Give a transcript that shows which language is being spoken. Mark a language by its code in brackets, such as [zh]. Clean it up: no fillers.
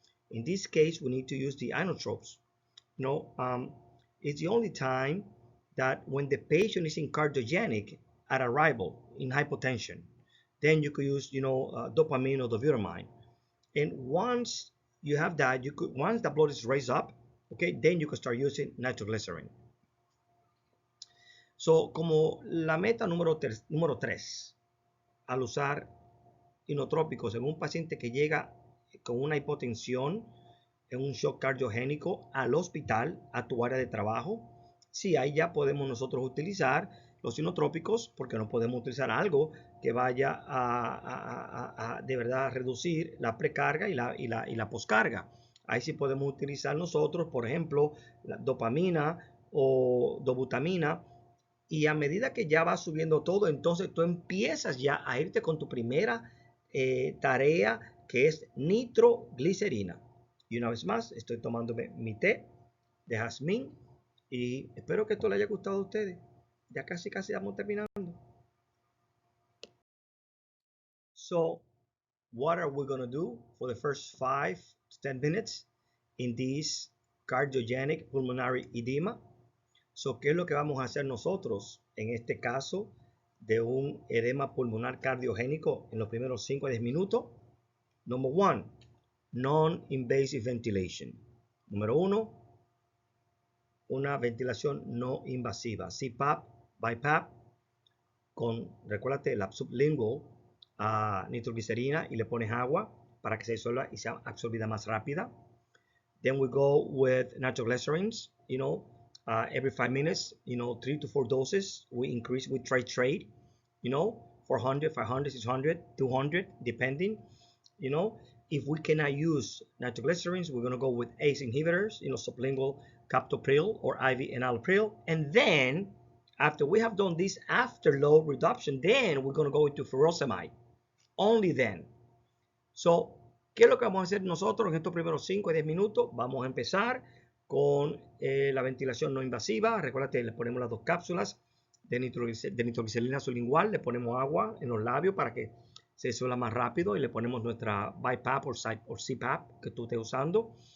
[en] In this case, we need to use the inotropes. It's the only time that when the patient is in cardiogenic at arrival in hypotension, then you could use, dopamine or dobutamine. And once you have that, once the blood is raised up, okay, then you can start using nitroglycerin. [es] So, como la meta número 3, al usar inotrópicos en un paciente que llega con una hipotensión, en un shock cardiogénico al hospital, a tu área de trabajo, sí, ahí ya podemos nosotros utilizar los inotrópicos, porque no podemos utilizar algo que vaya a de verdad reducir la precarga y la poscarga. Ahí sí podemos utilizar nosotros, por ejemplo, la dopamina o dobutamina, y a medida que ya va subiendo todo, entonces tú empiezas ya a irte con tu primera tarea, que es nitroglicerina. Y una vez más, estoy tomándome mi té de jazmín y espero que esto les haya gustado a ustedes. Ya casi vamos terminando. [en] So, what are we going to do for the first 5 to 10 minutes in this cardiogenic pulmonary edema? [es] So, ¿qué es lo que vamos a hacer nosotros en este caso de un edema pulmonar cardiogénico en los primeros 5 a 10 minutos? [en] Number 1, non-invasive ventilation. [es] Número 1, una ventilación no invasiva. CPAP, BiPAP, recuérdate, la sublingual nitroglicerina, y le pones agua para que se disuelva y sea absorbida más rápida. [en] Then we go with nitroglycerins, every 5 minutes, 3 to 4 doses. We increase, we titrate, 400, 500, 600, 200, depending, If we cannot use nitroglycerins, we're going to go with ACE inhibitors, sublingual captopril or IV enalapril. And then, after we have done this afterload reduction, then we're going to go into furosemide. Only then. So, [es] ¿Qué es lo que vamos a hacer nosotros en estos primeros 5 a 10 minutos? Vamos a empezar con la ventilación no invasiva. Recuérdate, le ponemos las 2 cápsulas de nitroglicerina sublingual, le ponemos agua en los labios para que se disuelva más rápido y le ponemos nuestra BiPAP o CPAP que tú estés usando.